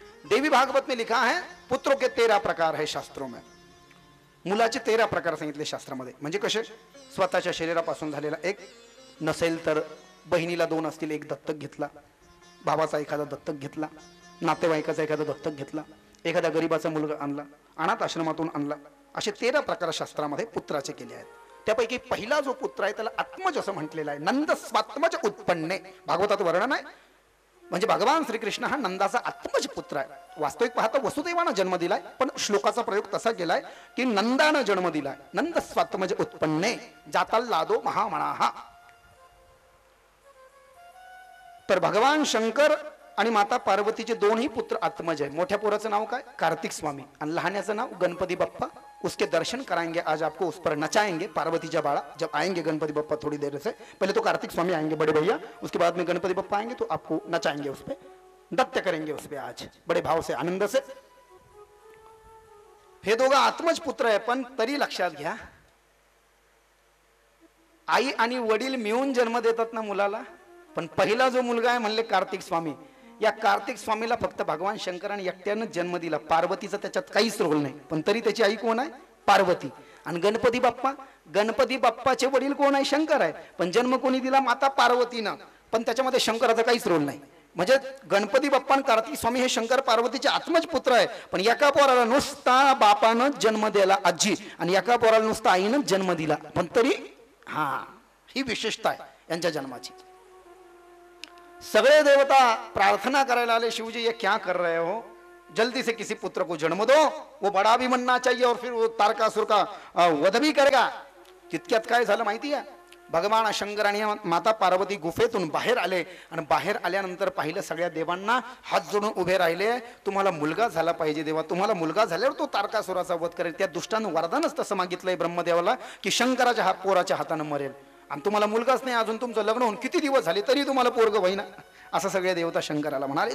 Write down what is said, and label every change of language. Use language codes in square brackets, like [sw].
[hi] देवी भागवत में लिखा है पुत्रों के 13 प्रकार है शास्त्रों में. [mr] मुलाचे 13 प्रकार सांगितले शास्त्रामध्ये. म्हणजे कसे? स्वतःच्या शरीरापासून झालेला एक, नसेल तर बहिणीला 2 असतील, एक दत्तक घेतला, भावाचा एखादा दत्तक घेतला, नातेवाईकाचा एखादा दत्तक घेतला, एखाद्या गरीबाचा मुलगा आणला, अनाथ आश्रमातून आणला. असे 13 प्रकार शास्त्रामध्ये पुत्राचे केले आहेत. त्यापैकी पहिला जो पुत्र आहे त्याला आत्मज असं म्हटलेलं आहे. [sa] नंद स्वात्मज उत्पन्ने. [mr] भागवतात वर्णन आहे. म्हणजे भगवान श्रीकृष्ण हा नंदाचा आत्मज पुत्र आहे. वास्तविक पाहता वसुदेवानं जन्म दिलाय, पण श्लोकाचा प्रयोग तसा केलाय की नंदानं जन्म दिलाय. [sa] नंद स्वात्मज उत्पन्ने जाताल लादो महामणाहा. [mr] तर भगवान शंकर आणि माता पार्वतीचे 2ही पुत्र आत्मज आहे. मोठ्या पोराचं नाव काय? कार्तिक स्वामी. आणि लहान्याचं नाव गणपती बाप्पा [hi] उसके दर्शन कराएंगे आज आपको, उस पर नचाएंगे पार्वती जा बाड़ा। जब आएंगे गणपति बप्पा थोड़ी देर से, पहले तो कार्तिक स्वामी आएंगे बड़े भैया, उसके बाद में गणपति बप्पा आएंगे तो आपको नचाएंगे, उस पर नृत्य करेंगे उस पर आज बड़े भाव से आनंद से। [mr] हे दोघं आत्मज पुत्र आहे, पण तरी लक्षात घ्या आई आणि वडील मिळून जन्म देतात ना मुलाला, पण पहिला जो मुलगा आहे म्हणले कार्तिक स्वामी, या कार्तिक स्वामीला फक्त भगवान शंकराने एकट्यानं जन्म दिला, पार्वतीचा त्याच्यात काहीच रोल नाही, पण तरी त्याची आई कोण आहे? पार्वती. आणि गणपती बाप्पा, गणपती बाप्पाचे वडील कोण आहे? शंकर आहे, पण जन्म कोणी दिला? माता पार्वतीनं, पण त्याच्यामध्ये शंकराचा काहीच रोल नाही. म्हणजे गणपती बाप्पा आणि कार्तिक स्वामी हे शंकर पार्वतीचे आत्मज पुत्र आहे, पण एका पोराला नुसता बापानं जन्म दिला आजी, आणि एका पोराला नुसता आईनं जन्म दिला, पण तरी ही विशेषता आहे यांच्या जन्माची. सगळे देवता प्रार्थना करायला आले, [hi] शिवजी ये क्या कर रहे हो, जल्दी से किसी पुत्र को जन्म दो, वो बड़ा भी बनना चाहिए और फिर वो तारकासुर का वध भी करेगा. [mr] तितक्यात काय झालं माहिती आहे? भगवान शंकर आणि माता पार्वती गुफेतून बाहेर आले, आणि बाहेर आल्यानंतर पाहिलं सगळ्या देवांना हात जोडून उभे राहिले, तुम्हाला मुलगा झाला पाहिजे देवा, तुम्हाला मुलगा झाल्यावर तो तारकासुराचा वध करेल. त्या दुष्टानं वरदानच तसं मागितलंय ब्रह्मदेवाला की शंकराच्या पोराच्या हातानं मरेल, आणि तुम्हाला मुलगाच नाही अजून, तुमचं लग्न होऊन किती दिवस झाले तरी तुम्हाला पोरग होईना, असं सगळे देवता शंकराला म्हणाले.